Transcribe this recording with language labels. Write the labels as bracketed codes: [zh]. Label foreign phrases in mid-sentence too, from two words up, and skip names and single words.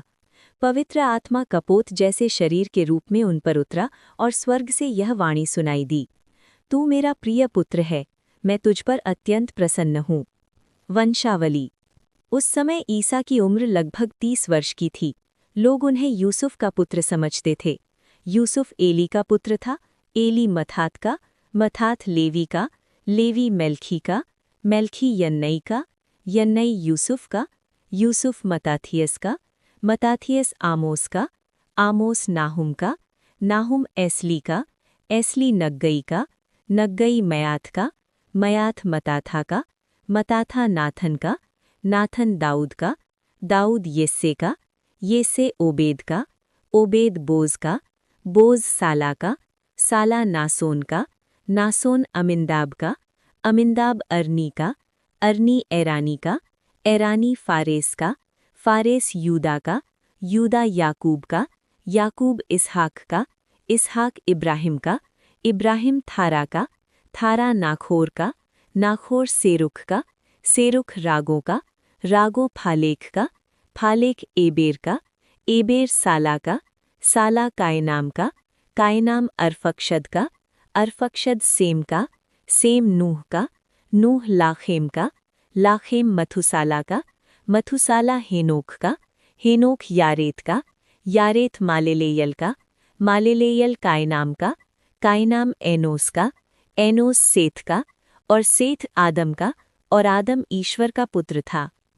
[hi] पवित्र आत्मा कपोत जैसे शरीर के रूप में उन पर उतरा और स्वर्ग से यह वाणी सुनाई दी, तू मेरा प्रिय पुत्र है, मैं तुझ पर अत्यंत प्रसन्न हूँ। वंशावली। उस समय ईसा की उम्र लगभग 30 वर्ष की थी। लोग उन्हें यूसुफ का पुत्र समझते थे। यूसुफ एली का पुत्र था, एली मत्तात का, मत्तात लेवी का, लेवी मेल्खी का, मेल्खी यन्नई का, यन्नई यूसुफ का, यूसुफ मत्ताथियस का, मत्ताथियस आमोस का, आमोस नाहुम का, नाहुम एसली का, एसली नग्गई का, नग्गई मयात का, मयात मताथा का, मताथा नाथन का, नाथन दाऊद का, दाऊद येस्से का, येस्से ओबेद का, ओबेद बोज का, बोज साला का, साला नासोन का, नासोन अमिंदाब का, अमिंदाब अरनी का, अरनी एरानी का, एरानी फारेस का, फारेस यूदा का, यूदा याकूब का, याकूब इसहाक का, इसहाक इब्राहिम का, इब्राहिम थारा का, थारा नाखोर का, नाखोर सेरुख का, सेरुख रागों का, रागो फालेख का, फालेख एबेर का, एबेर साला का, साला कायनाम का, कायनाम अरफक्षद का, अरफक्षद सेम का, सेम नूह का, नूह लाखेम का, लाखेम मथुसाला का, मथुसाला हेनोख का, हेनोख यारेत का, यारेत मालेलेयल का, मालेलेयल कायनाम का, कायनाम एनोस का, एनोस सेथ का, और सेथ आदम का, और आदम ईश्वर का पुत्र था।